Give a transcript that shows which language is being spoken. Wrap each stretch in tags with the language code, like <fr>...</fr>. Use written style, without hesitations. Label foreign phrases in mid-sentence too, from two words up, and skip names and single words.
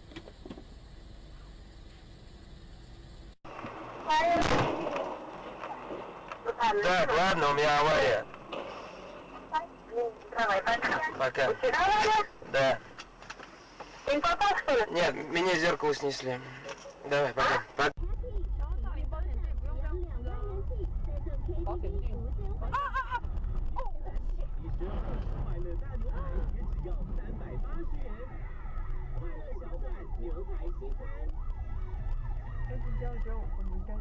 <ru>Так, ладно, у меня авария. Давай, пока. Пока. У тебя авария? Да. Ты попал, что ли? Нет, меня зеркало снесли. Давай, пока. Пока.</ru> <zh>保险金。其实快乐大牛排也只要380元，快乐小馆牛排西餐。但是教教我们该</zh>